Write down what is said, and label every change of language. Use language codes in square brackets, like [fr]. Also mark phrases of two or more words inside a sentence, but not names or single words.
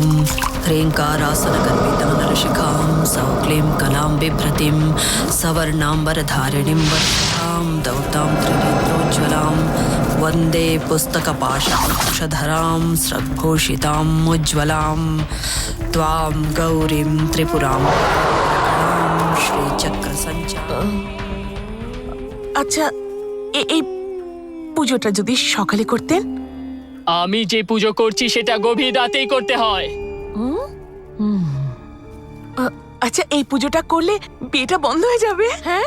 [sa] ह्रीङ्कारासनगर्भितां नरशिखां सौक्लीं कलां बिभ्रतिं सवर्णाम्बरधारिणीं वरदां दौतां त्रिनेत्रोज्ज्वलां वन्दे पुस्तकपाशधरां स्रग्भूषिताम् उज्ज्वलां त्वां गौरीं त्रिपुरां श्रीचक्र सञ्चार। [bn] আচ্ছা এই পুজোটা যদি সকালে করতেন। আমি যে পুজো করছি সেটা গভীর রাতেই করতে হয়। আচ্ছা এই পুজোটা করলে বিয়েটা বন্ধ হয়ে যাবে? হ্যাঁ